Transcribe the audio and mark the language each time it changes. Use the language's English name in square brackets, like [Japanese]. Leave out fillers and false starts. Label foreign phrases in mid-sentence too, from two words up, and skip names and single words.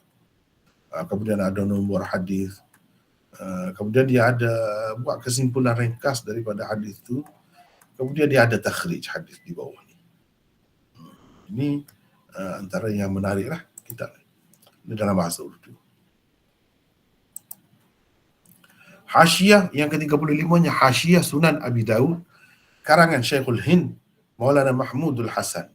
[Malay] Kemudian ada nombor hadis. Kemudian dia ada buat kesimpulan ringkas daripada hadis tu. Kemudian dia ada takhrij hadis di bawah ni. Ini antara yang menarik lah kitab ni dalam bahasa Urdu. Hasyiah yang ke-35-nya Hasyiah Sunan Abi Daud karangan Syekhul Hind Maulana Mahmudul Hasan.